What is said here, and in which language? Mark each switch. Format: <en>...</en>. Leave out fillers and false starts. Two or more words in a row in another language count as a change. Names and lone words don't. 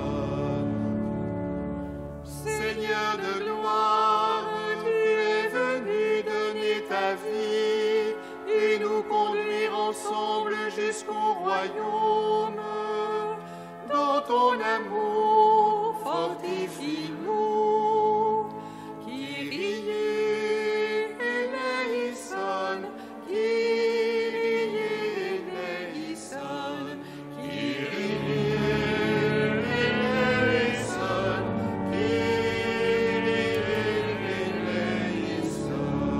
<fr>Seigneur de gloire, tu es venu donner ta vie et nous conduire ensemble jusqu'au royaume. Dans ton amour, fortifie-nous.</fr> <el>Kyrie eleison, Kyrie eleison, Kyrie eleison, Kyrie eleison.</el>